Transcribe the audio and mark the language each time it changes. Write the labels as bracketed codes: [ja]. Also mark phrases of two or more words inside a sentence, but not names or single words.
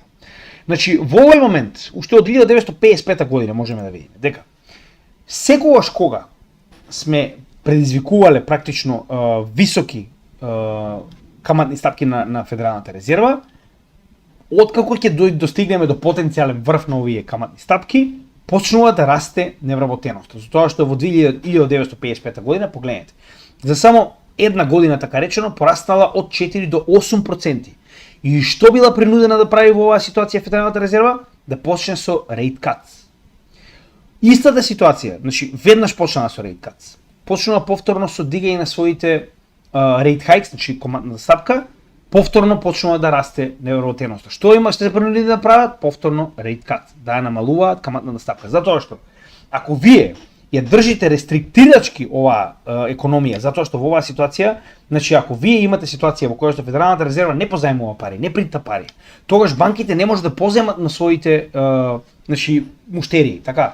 [mk] Значи во овој момент, уште од 1955 година можеме да видиме дека секогаш кога сме предизвикувале практично високи каматни стапки на Федералната резерва, откако ќе достигнеме до потенцијален врв на овие каматни стапки, почнува да расте невработеноста. Затоа што во 1955 година, погледнете, за само една година така речено пораснала од 4 до 8%. И што била принудена да прави во оваа ситуација Федералната резерва? Да почне со [en] rate cuts. [mk] Истата ситуација, значи веднаш почнала со [en] rate cuts. [mk] Почнува повторно со дигање на своите [en] rate hikes, [mk] значи командната стапка, повторно почнува да расте невработеноста. Што има, што се принудени да прават? Повторно [en] rate cuts, [mk] да ја намалуваат каматната стапка. Затоа што ако вие ја држите рестриктирачки оваа економија, затоа што во оваа ситуација, значи ако вие имате ситуација во која што Федералната резерва не позајмува пари, не принта пари, тогаш банките не може да позајмат на своите значи муштерии, така.